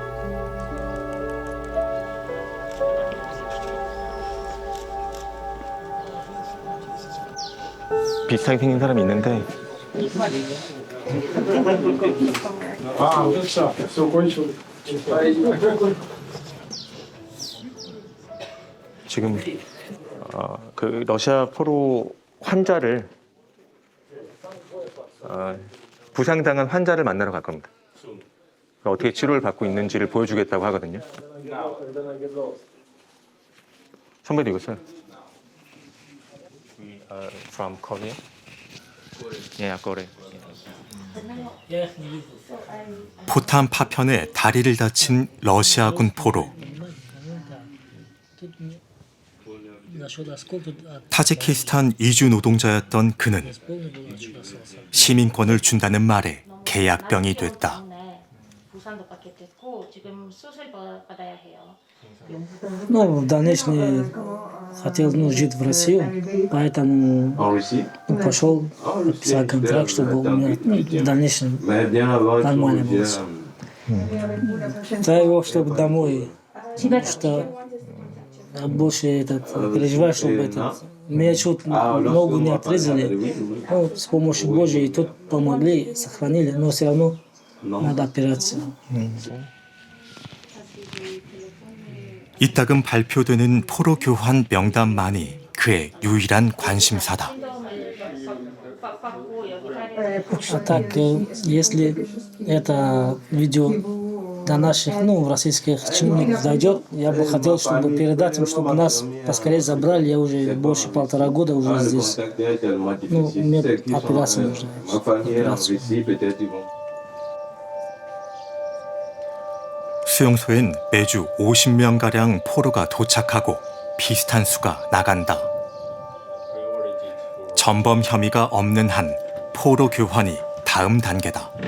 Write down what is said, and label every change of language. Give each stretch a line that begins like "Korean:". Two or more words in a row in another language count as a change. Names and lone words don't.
Korean: 비슷하게 생긴 사람이 있는데 지금 그 러시아 포로 환자를 부상당한 환자를 만나러 갈 겁니다. 어떻게 치료를 받고 있는지를 보여주겠다고 하거든요. 선배도 이거
English: from Korea? Yeah, Korea.
Korean: 포탄 파편에 다리를 다친 러시아군 포로. 타지키스탄 이주 노동자였던 그는 시민권을 준다는 말에 계약병이 됐다.
Russian: Ну, в дальнейшем хотел жить в Россию, поэтому пошел, подписал контракт, чтобы у меня в дальнейшем нормально было все. Дай чтобы домой, что больше переживаю, чтобы меня чуть ногу не отрезали, ну, с помощью Божьей тут помогли, сохранили, но все равно надо операция.
Korean: 이따금 발표되는 포로 교환 명단만이 그의 유일한 관심사다.
Russian: А так, если это видео до наших, ну, российских чиновников дойдет, я бы хотел, чтобы передать им, чтобы нас поскорее забрали. Я уже больше 1,5 года уже здесь. Ну, мне операция нужна. Операцию.
Korean: 수용소엔 매주 50명가량 포로가 도착하고 비슷한 수가 나간다. 전범 혐의가 없는 한 포로 교환이 다음 단계다.